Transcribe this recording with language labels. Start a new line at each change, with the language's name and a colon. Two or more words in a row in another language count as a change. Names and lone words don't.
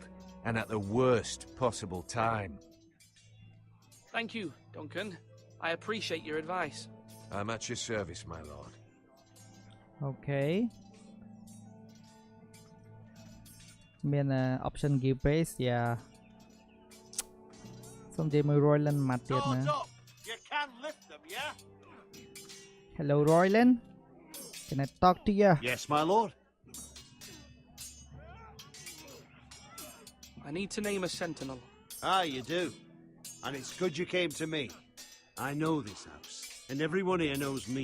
English: And at the worst possible time. Thank you, Duncan. I appreciate your advice. I'm at your service, my lord.
Khmer: Okay មាន
English: option give base yeah
Khmer: សូមនិយាយមួយ Royland មកទៀតណា
English: Swords up. You can lift them, yeah? Hello Royland can I talk to you Yes, my lord. I need to name a sentinel. Ah, you do. And it's good you came to me. I know this house, and everyone here knows me.